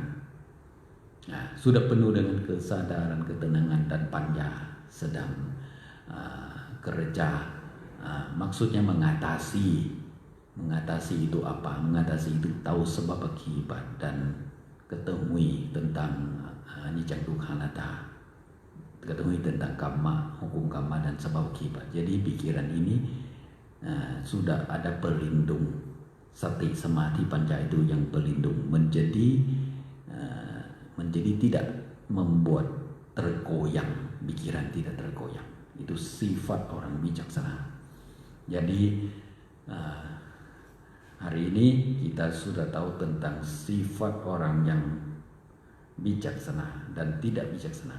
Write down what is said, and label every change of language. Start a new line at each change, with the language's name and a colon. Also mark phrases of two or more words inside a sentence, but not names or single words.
Indonesian: Sudah penuh dengan kesadaran, ketenangan, dan panya, sedang kerja. Maksudnya mengatasi itu apa? Mengatasi itu tahu sebab akibat dan ketahui tentang
Pali: anicca dukkha anatta,
Indonesian: ketahui tentang kamma, hukum kamma dan sebab akibat. Jadi pikiran ini sudah ada pelindung,
Pali: sati, samadhi, panya
Indonesian: itu yang pelindung, menjadi tidak membuat tergoyang, pikiran tidak tergoyang. Itu sifat orang bijaksana. Jadi Hari ini kita sudah tahu tentang sifat orang yang bijaksana dan tidak bijaksana.